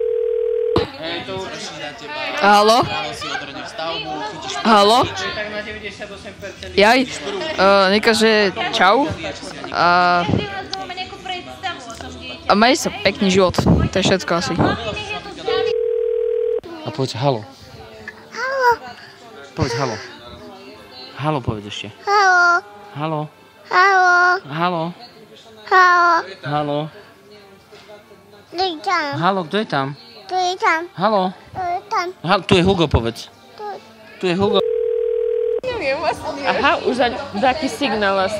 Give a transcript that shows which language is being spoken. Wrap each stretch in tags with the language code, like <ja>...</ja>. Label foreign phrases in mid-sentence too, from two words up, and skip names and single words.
<sk>Haló? Haló? Jaj, Nika, že čau. A maj sa pekný život. To je všetko asi. A povedz halo. Halo. Povedz halo. Halo, povedz ešte. Halo. Halo. Halo. Halo. Halo. Halo. Kto je tam? Halo, kto je tam? Kto je tam? Halo. Kto je tam? Tu je Hugo, povedz. Tu je Hugo. Aha, už taký signál asi.</sk>